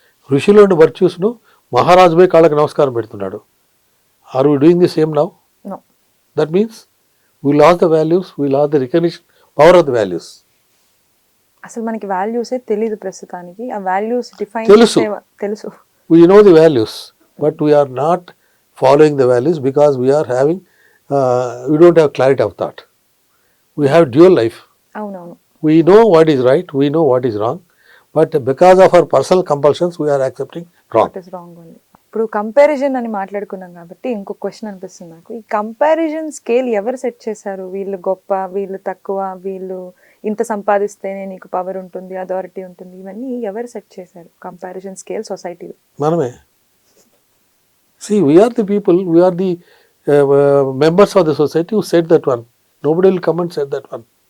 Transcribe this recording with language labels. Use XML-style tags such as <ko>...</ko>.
<te>ఋషిలోని వర్చ్యూస్ను మహారాజు పోయి కాళ్ళకి నమస్కారం పెడుతున్నాడు.</te> <en>Are we doing the same now? That means we lose the values, we lose the recognition power of the values.</en> <te>అసలు మనకి వాల్యూసే తెలియదు ప్రస్తుతానికి. ఆ వాల్యూస్ డిఫైన్ తెలుసు,</te> <en>we know the values, but we are not following the values because we are having we don't have clarity of thought. We have dual life.</en> <te>అవునవును.</te> <en>We know what is right, we know what is wrong, but because of our personal compulsions we are accepting wrong. What is wrong only.</en> <te>ఇప్పుడు comparison అని మాట్లాడుకున్నాం కాబట్టి ఇంకో question అనిపిస్తుంది నాకు. ఈ comparison scale ఎవరు సెట్ చేశారు? వీళ్ళు గొప్ప, వీళ్ళు తక్కువ, వీళ్ళు ఇంత సంపాదిస్తేనే నీకు పవర్ ఉంటుంది, అథారిటీ ఉంటుంది, ఇవన్నీ ఎవరు సెట్ చేశారు కంపారిజన్ స్కేల్ సొసైటీలో? మనమే.</te> <en>See, we are the people, we are the members of the society who set that one. Nobody will come and set that one.</en>